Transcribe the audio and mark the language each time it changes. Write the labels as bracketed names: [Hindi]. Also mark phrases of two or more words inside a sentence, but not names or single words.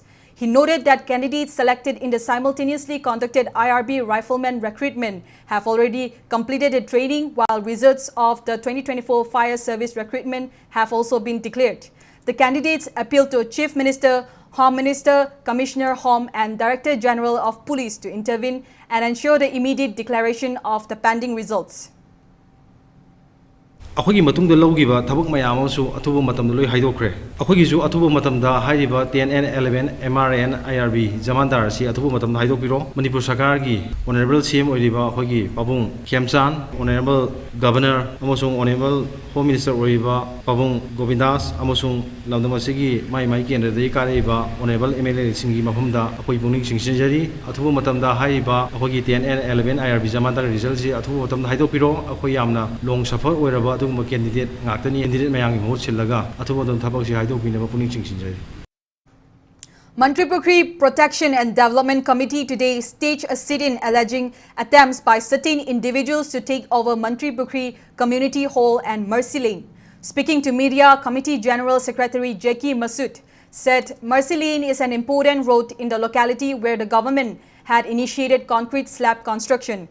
[English] He noted that candidates selected in the simultaneously conducted IRB rifleman recruitment have already completed the training, while results of the 2024 fire service recruitment have also been declared. The candidates appealed to Chief Minister, Home Minister, Commissioner Home and Director General of Police to intervene and ensure the immediate declaration of the pending results. [Manipuri] ꯑꯩꯈꯣꯏꯒꯤ ꯃꯇꯨꯡꯗ ꯂꯧꯈꯤꯕ ꯊꯕꯛ ꯃꯌꯥꯝ ꯑꯃꯁꯨ ꯑꯊꯨꯕ ꯃꯇꯝꯗ ꯂꯣꯏ ꯍꯥꯏꯗꯣꯛꯈ꯭ꯔꯦ ꯑꯩꯈꯣꯏꯒꯤꯁꯨ ꯑꯊꯨꯕ ꯃꯇꯝꯗ ꯍꯥꯏꯔꯤꯕ 10N 11 MRN IRB ꯖꯃꯥꯟꯗꯥꯔ ꯑꯁꯤ ꯑꯊꯨꯕ ꯃꯇꯝꯗ ꯍꯥꯏꯗꯣꯛꯄꯤꯔꯣ ꯃꯅꯤꯄꯨꯔ ꯁꯔꯀꯥꯔꯒꯤ [English] honourable CM [Manipuri] ꯑꯣꯏꯔꯤꯕ ꯑꯩꯈꯣꯏꯒꯤ ꯄꯥꯕꯨꯡ ꯈꯦꯝꯆꯥꯟ [English] honourable governor [Manipuri] ꯑꯃꯁꯨꯡ [English] honourable home minister [Manipuri] ꯑꯣꯏꯔꯤꯕ ꯄꯥꯕꯨꯡ ꯒꯣꯕꯤꯟꯗꯥꯁ ꯑꯃꯁꯨꯡ ꯂꯝꯗꯝ ꯑꯁꯤꯒꯤ ꯃꯥꯏ ꯀꯦꯟꯗ꯭ꯔꯗꯒꯤ ꯀꯥꯔꯛꯏꯕ [English] honourable MLA [Manipuri] ꯁꯤꯡꯒꯤ ꯃꯐꯝꯗ ꯑꯩꯈꯣꯏ ꯄꯨꯛꯅꯤꯡ ꯆꯤꯡꯁꯤꯟꯖꯔꯤ ꯑꯊꯨꯕ ꯃꯇꯝꯗ ꯍꯥꯏꯔꯤꯕ ꯑꯩꯈꯣꯏꯒꯤ 10N 11 IRB ꯖꯃꯥꯟꯗꯥꯔ ꯔꯤꯖꯜꯁꯤ ꯑꯊꯨꯕ ꯃꯇꯝꯗ ꯍꯥꯏꯗꯣꯛꯄꯤꯔꯣ ꯑꯩꯈꯣꯏ ꯌꯥꯝꯅ [English] long suffer [Manipuri] ꯑꯣꯏꯔꯕ ꯑꯗꯨꯒꯨꯝꯕ ꯀꯦꯟꯗꯤꯗꯦꯠ ꯉꯥꯛꯇꯅꯤ ꯀꯦꯟꯗꯤꯗꯦꯠ ꯃꯌꯥꯝꯒꯤ ꯃꯍꯨꯠ ꯁꯤꯜꯂꯒ ꯑꯊꯨꯕ ꯃꯇꯝꯗ ꯊꯕꯛꯁꯤ ꯍꯥꯏꯗꯣꯛꯄꯤꯅꯕ ꯄꯨꯛꯅꯤꯡ ꯆꯤꯡꯁꯤꯟꯖꯔꯤ [English] Manipur Protection and Development Committee today staged a sit-in alleging attempts by certain individuals to take over Manipur Community Hall and Mercy Lane. Speaking to media, Committee General Secretary Jeki Masud said Mercy Lane is an important road in the locality where the government had initiated concrete slab construction.